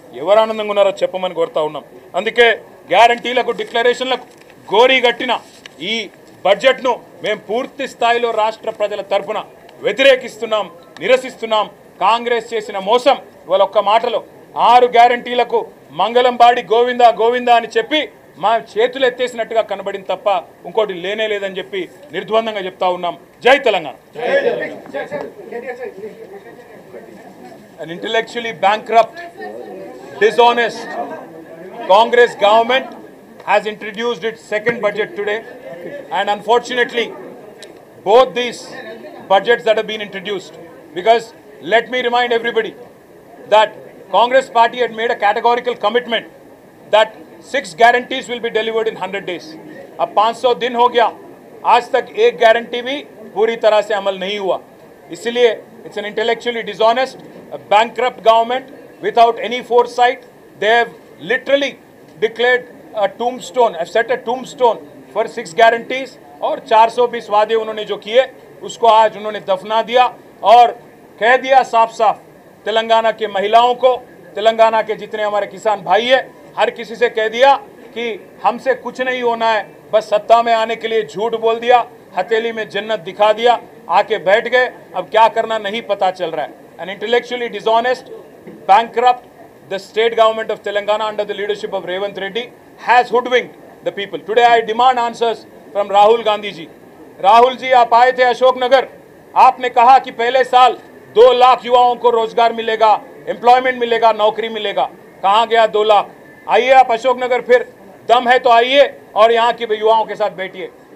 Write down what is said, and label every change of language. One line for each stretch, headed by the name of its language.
Telugu: ఎవరు ఆనందంగా ఉన్నారో చెప్పమని కోరుతా ఉన్నాం. అందుకే గ్యారంటీలకు డిక్లరేషన్లకు గోరీ గట్టిన ఈ బడ్జెట్ను మేము పూర్తి స్థాయిలో రాష్ట్ర ప్రజల తరఫున వ్యతిరేకిస్తున్నాం, నిరసిస్తున్నాం. కాంగ్రెస్ చేసిన మోసం ఇవాళ ఒక్క మాటలో 6 గ్యారంటీలకు మంగళం బాడి గోవిందా గోవిందా అని చెప్పి మా చేతులు ఎత్తేసినట్టుగా కనబడింది తప్ప ఇంకోటి లేనే లేదని చెప్పి నిర్ద్వందంగా చెప్తా ఉన్నాం. జై Telangana.
English: An intellectually bankrupt, dishonest Congress government has introduced its second budget today, and unfortunately both these budgets that have been introduced, because let me remind everybody that Congress party had made a categorical commitment that 6 guarantees will be delivered in 100 days.
Hindi: अब 500 दिन हो गया, आज तक एक guarantee भी पूरी तरह से अमल नहीं हुआ. इसलिए
English: it's an intellectually dishonest, a bankrupt government without any foresight. They have literally declared a tombstone, have set a tombstone for 6 guarantees,
Hindi: और 420 वादे उन्होंने जो किए उसको आज उन्होंने दफना दिया और कह दिया साफ साफ तेलंगाना के महिलाओं को, तेलंगाना के जितने हमारे किसान भाई है, हर किसी से कह दिया कि हमसे कुछ नहीं होना है, बस सत्ता में आने के लिए झूठ बोल दिया, हथेली में जन्नत दिखा दिया, आके बैठ गए, अब क्या करना नहीं पता चल रहा है.
English: An intellectually dishonest, bankrupt, the state government of Telangana under the leadership of Revanth Reddy has hoodwinked the people. Today I demand answers from Rahul Gandhi ji.
Hindi: Rahul ji, आप आए थे अशोकनगर, आपने कहा कि पहले साल 2 लाख युवाओं को रोजगार मिलेगा, एम्प्लॉयमेंट मिलेगा, नौकरी मिलेगा. कहाँ गया 2 लाख? आइए आप अशोकनगर, फिर दम है तो आइए और यहाँ के युवाओं के साथ बैठिए.